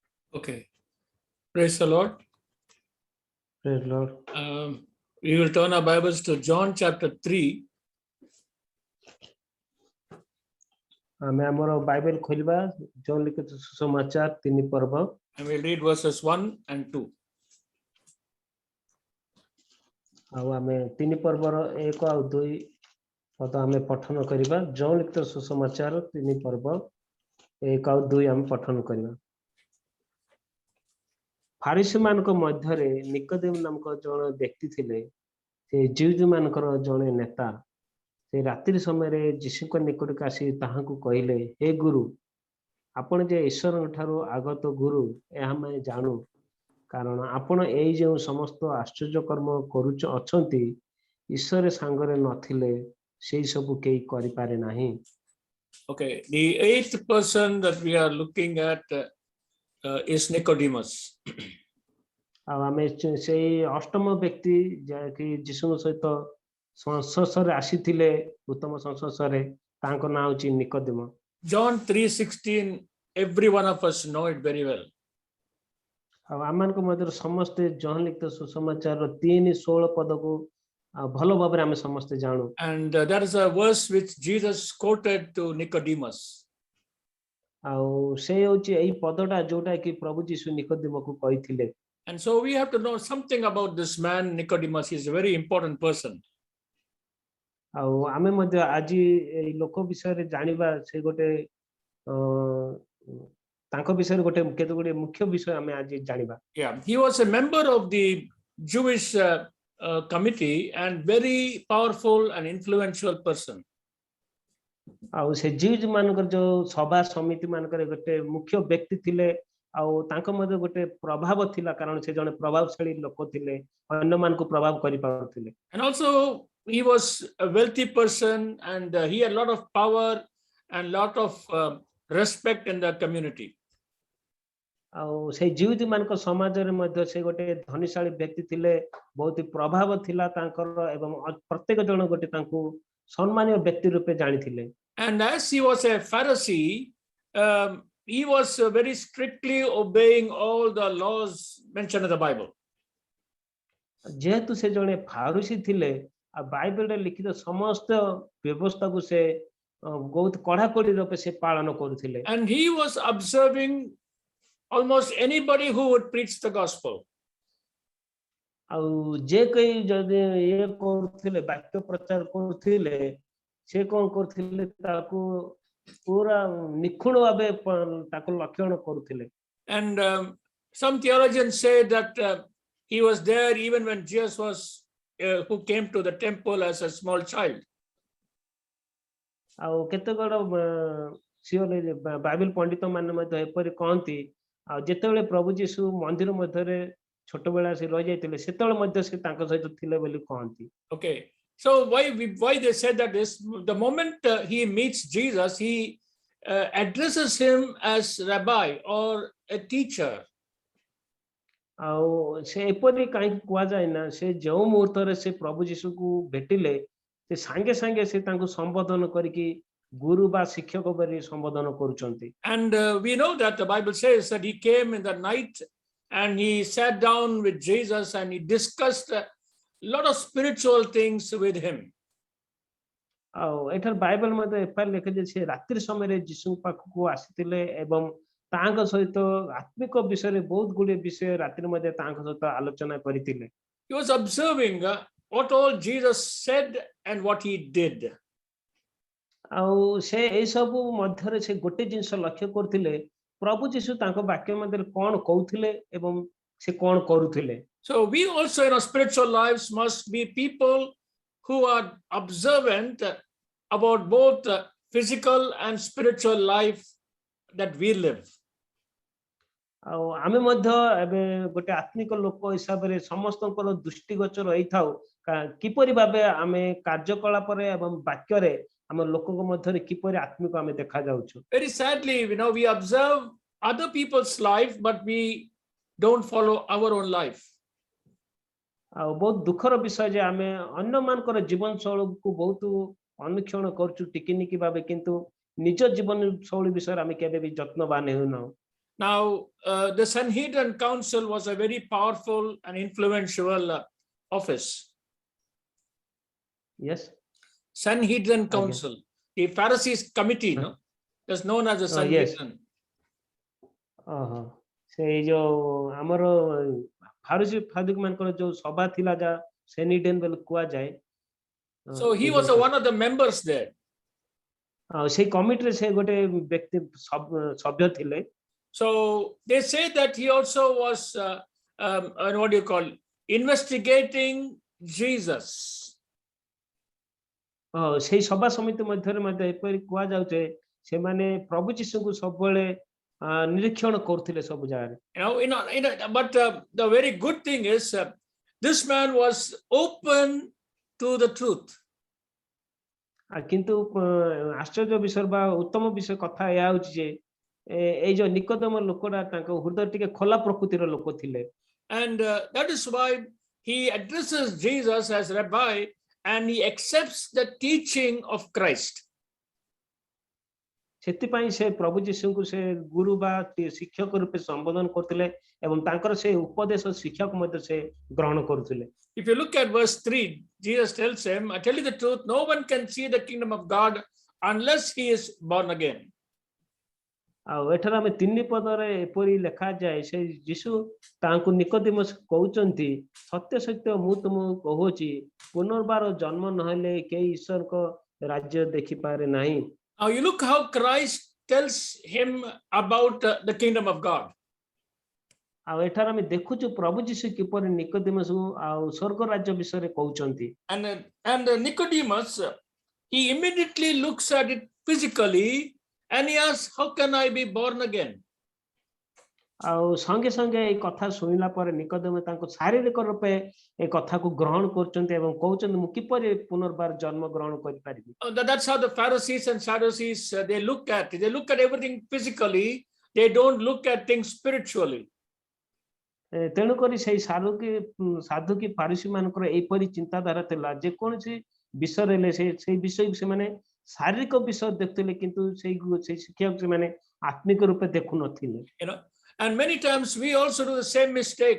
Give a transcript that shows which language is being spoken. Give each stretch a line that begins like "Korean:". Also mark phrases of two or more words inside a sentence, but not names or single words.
English: Okay, praise the Lord. Praise Lord. We will turn our Bibles to John chapter 3.
Odia: ଆମେ ଆମର ବାଇବେଲ ଖୋଲିବା ଜନ୍ ଲିଖିତ ସୁସମାଚାର 3 ପର୍ବ
English: And we'll read verses 1 and 2.
Odia: ଆଉ ଆମେ 3 ପର୍ବର 1 ଆଉ 2 ପଦ ଆମେ ପଠନ କରିବା ଜନ୍ ଲିଖିତ ସୁସମାଚାର 3 ପର୍ବ 1 ଆଉ 2 ଆମେ ପଠନ କରିବା। ଫାରିସି ମାନଙ୍କ ମଧ୍ୟରେ ନିକୋଦେମ ନାମକ ଜଣେ ବ୍ୟକ୍ତି ଥିଲେ। ସେ ଜିଉଜ ମାନଙ୍କର ଜଣେ ନେତା। ସେ ରାତ୍ରି ସମୟରେ ଯୀଶୁଙ୍କ ନିକଟକୁ ଆସି ତାହାଙ୍କୁ କହିଲେ, ହେ ଗୁରୁ, ଆପଣ ଯେ ଈଶ୍ୱରଙ୍କ ଠାରୁ ଆଗତ ଗୁରୁ ଏହା ଆମେ ଜାଣୁ, କାରଣ ଆପଣ ଏଇ ଯେଉଁ ସମସ୍ତ ଆଶ୍ଚର୍ଯ୍ୟ କର୍ମ କରୁଛ ଅଛନ୍ତି ଈଶ୍ୱର ସାଙ୍ଗରେ ନଥିଲେ ସେଇ ସବୁ କେହି କରିପାରେ ନାହିଁ।
English: Okay, the eighth person that we are looking at is Nicodemus.
Odia: ଆଉ ଆମେ ସେଇ ଅଷ୍ଟମ ବ୍ୟକ୍ତି ଯାହାକି ଯୀଶୁଙ୍କ ସହିତ ସଂସ୍ପର୍ଶରେ ଆସିଥିଲେ, ଉତ୍ତମ ସଂସ୍ପର୍ଶରେ, ତାଙ୍କ ନାଁ ହେଉଛି ନିକୋଦେମ।
English: John 3:16, every one of us know it very well.
Odia: ଆଉ ଆମମାନଙ୍କ ମଧ୍ୟରୁ ସମସ୍ତେ ଜହନ ଲିଖିତ ସୁସମାଚାରର 3:16 ପଦକୁ ଭଲ ଭାବରେ ଆମେ ସମସ୍ତେ ଜାଣୁ।
English: And that is a verse which Jesus quoted to Nicodemus.
Odia: ଆଉ ସେ ହେଉଛି ଏଇ ପଦଟା ଯୋଉଟା କି ପ୍ରଭୁ ଯୀଶୁ ନିକୋଦେମକୁ କହିଥିଲେ।
English: And so we have to know something about this man Nicodemus. He is a very important person.
Odia: ଆଉ ଆମେ ମଧ୍ୟ ଆଜି ଏଇ ଲୋକ ବିଷୟରେ ଜାଣିବା, ସେ ଗୋଟେ ତାଙ୍କ ବିଷୟରେ ଗୋଟେ କେତେ ଗୁଡିଏ ମୁଖ୍ୟ ବିଷୟ ଆମେ ଆଜି ଜାଣିବା।
English: Yeah, he was a member of the Jewish committee and very powerful and influential person.
Odia: ଆଉ ସେ ଜିଉଜ ମାନଙ୍କର ଯୋଉ ସଭା ସମିତି ମାନଙ୍କର ଗୋଟେ ମୁଖ୍ୟ ବ୍ୟକ୍ତି ଥିଲେ, ଆଉ ତାଙ୍କ ମଧ୍ୟ ଗୋଟେ ପ୍ରଭାବ ଥିଲା, କାରଣ ସେ ଜଣେ ପ୍ରଭାବଶାଳୀ ଲୋକ ଥିଲେ, ଅନ୍ୟମାନଙ୍କୁ ପ୍ରଭାବ କରି ପାରୁଥିଲେ।
English: And also he was a wealthy person and he had a lot of power and lot of respect in the community.
Odia: ଆଉ ସେଇ ଜିଉଜ ମାନଙ୍କ ସମାଜରେ ମଧ୍ୟ ସେ ଗୋଟେ ଧନୀଶାଳୀ ବ୍ୟକ୍ତି ଥିଲେ, ବହୁତ ପ୍ରଭାବ ଥିଲା ତାଙ୍କର, ଏବଂ ପ୍ରତ୍ୟେକ ଜଣ ଗୋଟେ ତାଙ୍କୁ ସମ୍ମାନୀୟ ବ୍ୟକ୍ତି ରୂପେ ଜାଣିଥିଲେ।
English: And as he was a Pharisee, he was very strictly obeying all the laws mentioned in the Bible.
Odia: ଯେହେତୁ ସେ ଜଣେ ଫାରୁସି ଥିଲେ, ଆଉ ବାଇବେଲରେ ଲିଖିତ ସମସ୍ତ ବ୍ୟବସ୍ଥାକୁ ସେ ବହୁତ କଡାକଡି ରୂପେ ସେ ପାଳନ କରୁଥିଲେ।
English: And he was observing almost anybody who would preach the gospel.
Odia: ଆଉ ଯେ କେହି ଯଦି ଇଏ କରୁଥିଲେ, ବାକ୍ୟ ପ୍ରଚାର କରୁଥିଲେ, ସେ କଣ କରୁଥିଲେ, ତାକୁ ପୁରା ନିଖୁଣ ଭାବେ ତାକୁ ଲକ୍ଷଣ କରୁଥିଲେ।
English: And some theologians say that he was there even when Jesus was who came to the temple as a small child.
Odia: ଆଉ କେତେ ଗଡ଼ ବାଇବେଲ ପଣ୍ଡିତ ମାନେ ମଧ୍ୟ ଏପରି କହନ୍ତି, ଆଉ ଯେତେବେଳେ ପ୍ରଭୁ ଯୀଶୁ ମନ୍ଦିର ମଧ୍ୟରେ ଛୋଟବେଳେ ଆସି ରହି ଯାଇଥିଲେ, ସେତେବେଳେ ମଧ୍ୟ ସେ ତାଙ୍କ ସହିତ ଥିଲେ ବୋଲି କହନ୍ତି।
English: Okay, so why they said that is the moment he meets Jesus, he addresses him as rabbi or a teacher.
Odia: ଆଉ ସେ ଏପରି କାହିଁକି କୁହାଯାଏ ନା, ସେ ଯେଉଁ ମୁହୂର୍ତ୍ତରେ ସେ ପ୍ରଭୁ ଯୀଶୁକୁ ଭେଟିଲେ, ସେ ସାଙ୍ଗେ ସାଙ୍ଗେ ସେ ତାଙ୍କୁ ସମ୍ବୋଧନ କରିକି ଗୁରୁ ବା ଶିକ୍ଷକ ବୋଲି ସମ୍ବୋଧନ କରୁଛନ୍ତି।
English: And we know that the Bible says that he came in the night and he sat down with Jesus and he discussed a lot of spiritual things with him.
Odia: ଆଉ ଏଠାରେ ବାଇବେଲ ମଧ୍ୟ ଏପରି ଲେଖେ ଯେ ସେ ରାତ୍ରି ସମୟରେ ଯୀଶୁଙ୍କ ପାଖକୁ ଆସିଥିଲେ ଏବଂ ତାଙ୍କ ସହିତ ଆତ୍ମିକ ବିଷୟରେ ବହୁତ ଗୁଡିଏ ବିଷୟ ରାତ୍ରି ମଧ୍ୟ ତାଙ୍କ ସହିତ ଆଲୋଚନା କରିଥିଲେ।
English: He was observing what all Jesus said and what he did.
Odia: ଆଉ ସେ ଏଇ ସବୁ ମଧ୍ୟରେ ସେ ଗୋଟେ ଜିନିଷ ଲକ୍ଷ୍ୟ କରୁଥିଲେ, ପ୍ରଭୁ ଯୀଶୁ ତାଙ୍କ ବାକ୍ୟ ମଧ୍ୟରେ କଣ କହୁଥିଲେ ଏବଂ ସେ କଣ କରୁଥିଲେ।
English: So we also in our spiritual lives must be people who are observant about both physical and spiritual life that we live.
Odia: ଆଉ ଆମେ ମଧ୍ୟ ଏବେ ଗୋଟେ ଆତ୍ମିକ ଲୋକ ହିସାବରେ ସମସ୍ତଙ୍କର ଦୃଷ୍ଟିଗୋଚର ହେଇଥାଉ, କିପରି ଭାବେ ଆମେ କାର୍ଯ୍ୟକଳାପରେ ଏବଂ ବାକ୍ୟରେ ଆମ ଲୋକଙ୍କ ମଧ୍ୟରେ କିପରି ଆତ୍ମିକ ଆମେ ଦେଖା ଯାଉଛୁ।
English: Very sadly, we observe other people's life but we don't follow our own life.
Odia: ଆଉ ବହୁତ ଦୁଃଖର ବିଷୟ ଯେ ଆମେ ଅନ୍ୟମାନଙ୍କର ଜୀବନ ଶୈଳୀକୁ ବହୁତ ଅନୁକ୍ଷଣ କରୁଛୁ ଟିକିନିକି ଭାବେ, କିନ୍ତୁ ନିଜ ଜୀବନ ଶୈଳୀ ବିଷୟରେ ଆମେ କେବେ ବି ଯତ୍ନବାନ ହେଉନାହୁଁ।
English: Now, the Sanhedrin Council was a very powerful and influential office. Yes. Sanhedrin
Odia: Aଜ୍ଞା।
English: Council, the Pharisees committee, no, is known as the yes। Sanhedrin.
Odia: ଓହୋ ସେଇ ଯୋଉ ଆମର ଫାରୁସି ଫାଦୁକ ମାନଙ୍କର ଯୋଉ ସଭା ଥିଲା ଯା ସେନିଡେନ୍ ବୋଲି କୁହାଯାଏ।
English: So he
Odia: ଏଇ
English: was
Odia: ଯୋଉ
English: one of the members there.
Odia: ସେଇ କମିଟିରେ ସେ ଗୋଟେ ବ୍ୟକ୍ତି ସଭ୍ୟ ଥିଲେ।
English: So they say that he also was, what do you call, investigating Jesus.
Odia: ସେଇ ସଭା ସମିତି ମଧ୍ୟରେ ମଧ୍ୟ ଏପରି କୁହାଯାଉଛି ସେମାନେ ପ୍ରଭୁ ଯୀଶୁଙ୍କୁ ସବୁବେଳେ ନିରୀକ୍ଷଣ କରୁଥିଲେ ସବୁ ଜାଗାରେ।
English: But the very good thing is this man was open to the truth.
Odia: କିନ୍ତୁ ଆଶ୍ଚର୍ଯ୍ୟ ବିଷୟ ବା ଉତ୍ତମ ବିଷୟ କଥା ଏହା ହେଉଛି ଯେ ଏଇ ଯୋଉ ନିକୋଦେମ ଲୋକଟା ତାଙ୍କ ହୃଦୟ ଟିକେ ଖୋଲା ପ୍ରକୃତିର ଲୋକ ଥିଲେ।
English: And that is why he addresses Jesus as Rabbi and he accepts the teaching of Christ.
Odia: ସେଥିପାଇଁ ସେ ପ୍ରଭୁ ଯୀଶୁଙ୍କୁ ସେ ଗୁରୁ ବା ଶିକ୍ଷକ ରୂପେ ସମ୍ବୋଧନ କରୁଥିଲେ ଏବଂ ତାଙ୍କର ସେ ଉପଦେଶ ଶିକ୍ଷକ ମଧ୍ୟ ସେ ଗ୍ରହଣ କରୁଥିଲେ।
English: If you look at verse 3, Jesus tells him, I tell you the truth, no one can see the kingdom of God unless he is born again.
Odia: ଆଉ ଏଠାରେ ଆମେ 3 ପଦରେ ଏପରି ଲେଖାଯାଏ ସେ ଯୀଶୁ ତାଙ୍କୁ ନିକୋଦେମସ୍ କହୁଛନ୍ତି ସତ୍ୟ ସତ୍ୟ ମୁଁ ତୁମକୁ କହୁଛି ପୁନର୍ବାର ଜନ୍ମ ନହେଲେ କେହି ଈଶ୍ୱରଙ୍କ ରାଜ୍ୟ ଦେଖିପାରେ ନାହିଁ।
English: Now you look how Christ tells him about the kingdom of God.
Odia: ଆଉ ଏଠାରେ ଆମେ ଦେଖୁଛୁ ପ୍ରଭୁ ଯୀଶୁ କିପରି ନିକୋଦେମସକୁ ଆଉ ସ୍ୱର୍ଗ ରାଜ୍ୟ ବିଷୟରେ କହୁଛନ୍ତି।
English: And Nicodemus, he immediately looks at it physically and he asks, how can I be born again?
Odia: ଆଉ संगे संगे এই କଥା ଶୁଣିଲା ପରେ ନିକୋଦେମ ତାଙ୍କୁ ଶାରୀରିକ ରୂପେ এই କଥାକୁ ଗ୍ରହଣ କରୁଛନ୍ତି ଏବଂ କହୁଛନ୍ତି ମୁଁ କିପରି ପୁନର୍ବାର ଜନ୍ମ ଗ୍ରହଣ କରିପାରିବି।
English: That's how the Pharisees and Sadducees they look at everything physically. They don't look at things spiritually.
Odia: ତେଣୁ କରି ସେଇ ସାଧୁ କି ଫାରିସି ମାନଙ୍କର ଏଇପରି ଚିନ୍ତାଧାରା ଥିଲା ଯେ କୌଣସି ବିଷୟରେ ହେଲେ ସେଇ ବିଷୟକୁ ସେମାନେ ଶାରୀରିକ ବିଷୟ ଦେଖୁଥିଲେ କିନ୍ତୁ ସେଇ ଶିକ୍ଷକ ସେମାନେ ଆତ୍ମିକ ରୂପେ ଦେଖୁ ନଥିଲେ।
English: And many times we also do the same mistake.